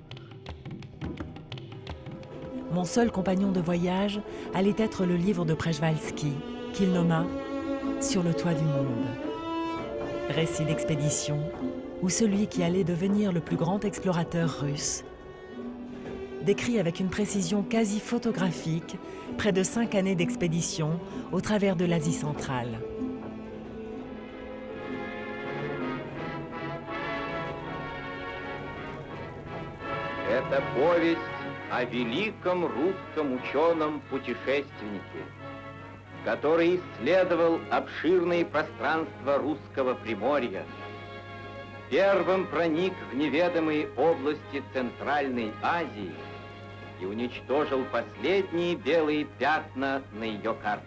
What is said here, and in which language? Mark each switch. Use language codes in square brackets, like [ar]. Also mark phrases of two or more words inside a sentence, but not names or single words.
[fr] Mon seul compagnon de voyage allait être le livre de Przewalski, qu'il nomma « Sur le toit du monde ». Récit d'expédition, où celui qui allait devenir le plus grand explorateur russe décrit avec une précision quasi photographique près de 5 années d'expédition au travers de l'Asie centrale. [ru] Это повесть о великом русском ученом-путешественнике, который исследовал обширные пространства русского Приморья, первым проник в неведомые области Центральной Азии и уничтожил последние белые пятна на ее карте.